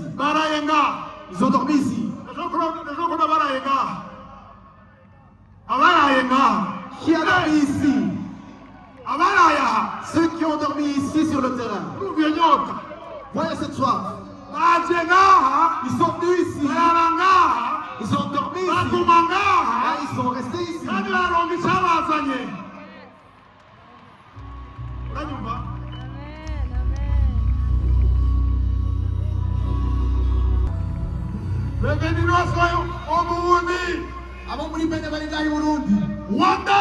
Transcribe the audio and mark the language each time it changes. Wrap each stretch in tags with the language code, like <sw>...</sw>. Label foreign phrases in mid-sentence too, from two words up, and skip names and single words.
<fr>Ils ont dormi ici. Qui a dormi ici? Ceux qui ont dormi ici sur le terrain. Voyez cette soif. Ils sont venus ici. Ils ont dormi ici. Ils sont restés ici.</fr> <rn>Abo muri bene bari ngaho i Burundi. Rwanda!</rn>